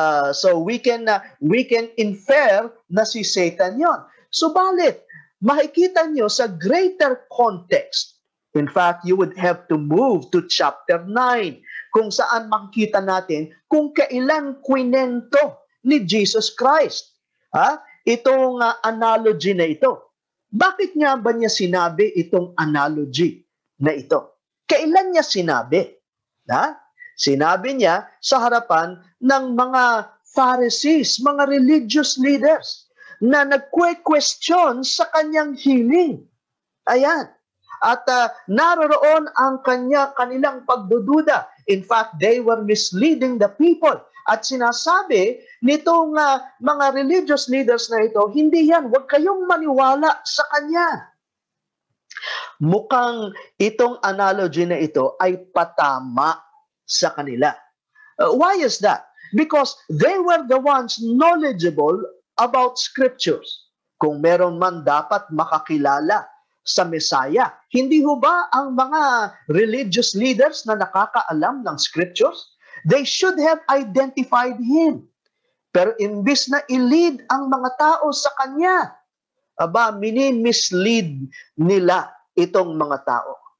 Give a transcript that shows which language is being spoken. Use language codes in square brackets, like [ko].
[en] So we can infer [tl] na si Satan yon. Subalit, makikita nyo sa [en] greater context, In fact, you would have to move to chapter 9 [tl] kung saan makikita natin kung kailan kwinento ni Jesus Christ. Itong analogy na ito. Bakit nga ba niya sinabi itong analogy na ito? Kailan niya sinabi? Sinabi niya sa harapan ng mga Pharisees, mga [en] religious leaders [tl] na nagque-question sa kanyang healing. Ayan. At naroroon ang kanilang pagdududa. [en] In fact, they were misleading the people. [tl] At sinasabi nitong mga [en] religious leaders [tl] na ito, hindi yan, huwag kayong maniwala sa kanya. Mukhang itong analogy na ito ay patama sa kanila. [en] Why is that? Because they were the ones knowledgeable about scriptures. [tl] Kung meron man dapat makakilala sa Messiah, hindi ho ba ang mga [en] religious leaders [tl] na nakakaalam ng scriptures? [en] They should have identified him. [tl] Pero imbis na i-lead ang mga tao sa kanya, mini-mislead nila itong mga tao.